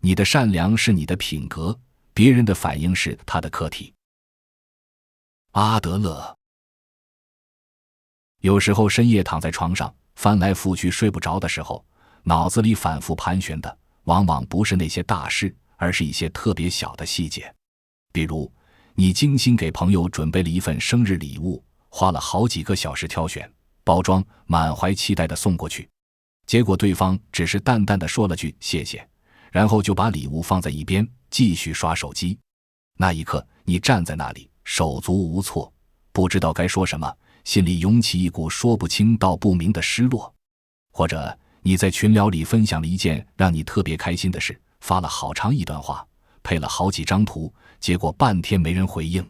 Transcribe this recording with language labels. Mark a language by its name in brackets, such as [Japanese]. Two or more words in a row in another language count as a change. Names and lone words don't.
[Chinese] 你的善良是你的品格，別人的反應是他的課題。阿德勒。有時候深夜躺在床上翻來覆去睡不着的時候，腦子裡反復盤旋的往往不是那些大事，而是一些特別小的細節。比如你精心給朋友準備了一份生日禮物，花了好幾個小時挑選包裝，滿懷期待地送過去，結果對方只是淡淡地說了句謝謝，然後就把禮物放在一邊繼續刷手機。那一刻你站在那裡手足無措，不知道該說什麼，心裡涌起一股說不清道不明的失落。或者你在群聊裡分享了一件讓你特別開心的事，發了好長一段話，配了好幾張图，結果半天沒人回應。